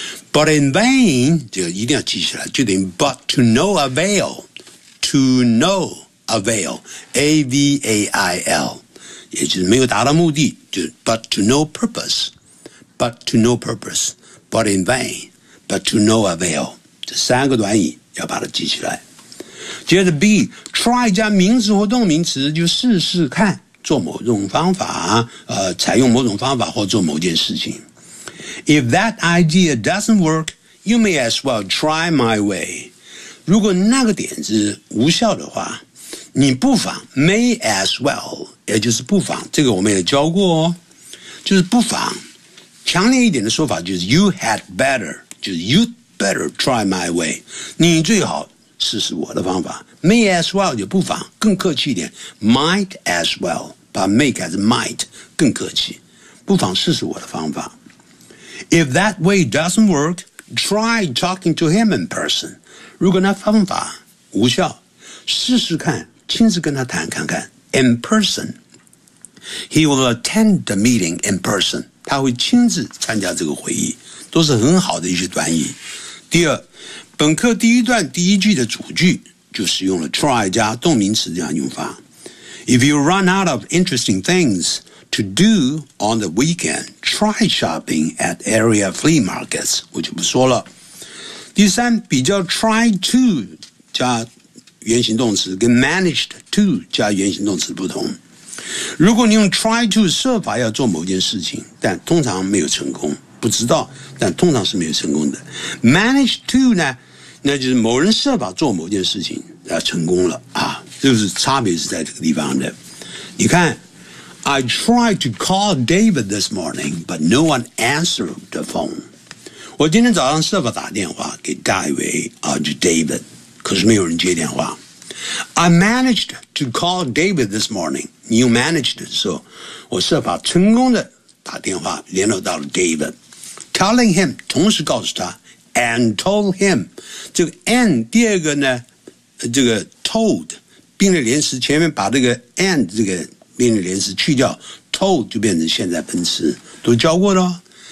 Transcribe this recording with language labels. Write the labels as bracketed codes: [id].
[zh] But in vain, 这个一定要记起来，就等于 but to no avail, to no avail, A-V-A-I-L, 也就是没有达到目的，就 but to no purpose, but to no purpose, but in vain, but to no avail, 这三个短语要把它记起来。接着 B, try 加名词或动名词就试试看。做某种方法采用某种方法或做某件事情。 [en] If that idea doesn't work, you may as well try my way. [zh] 如果那个点子无效的话，你不妨 may as well, 也就是不妨，这个我们也教过哦，就是不妨。强烈一点的说法就是 you had better, 就是 [en] you'd better try my way, [zh] 你最好试试我的方法。 May as well 就不妨，更客气一点。Might as well 把 may 改成 might 更客气，不妨试试我的方法。 [en] If that way doesn't work, try talking to him in person. [zh] 如果那方法无效，试试看亲自跟他谈看看。 [en] In person, he will attend the meeting in person. [zh] 他会亲自参加这个会议，都是很好的一些短语。第二，本课第一段第一句的主句。就使用了 try 加动名词这样用法。 [en] If you run out of interesting things to do on the weekend, try shopping at area flea markets, 我就不说了。 [zh] 第三，比较 try to 加原形动词跟 managed to 加原形动词不同。如果你用 try to 设法要做某件事情，但通常没有成功，不知道，但通常是没有成功的。 managed to 呢？那就是某人设法做某件事情要成功了啊，就是差别是在这个地方的。 [en] 你看 I tried to call David this morning but no one answered the phone. [zh] 我今天早上设法打电话给大卫啊，就 David, 可是没有人接电话。 [en] I managed to call David this morning. [zh] 你又 managed 的时候，我设法成功的打电话联络到了 David, telling him, 同时告诉他And told him, 这个 and 第二个呢，这个 told 并列连词前面把这个 and 这个并列连词去掉 ，told 就变成现在分词，都教过了。